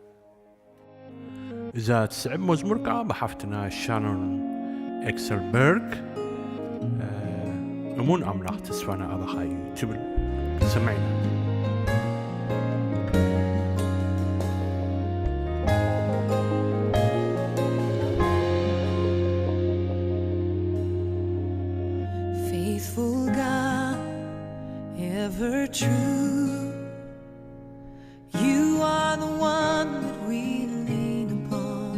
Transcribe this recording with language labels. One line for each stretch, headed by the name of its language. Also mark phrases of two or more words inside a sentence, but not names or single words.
Tigrinya: እዛ ትስዕብ መዝሙር ከዓ ብሓፍትና ሻኖን ኤክሰልበርግ እሙን ኣምላኽ ተስፋና ኣባኻ እዩ ትብል ሰማዕና
English: Faithful God, ever true, you are the one that we lean upon.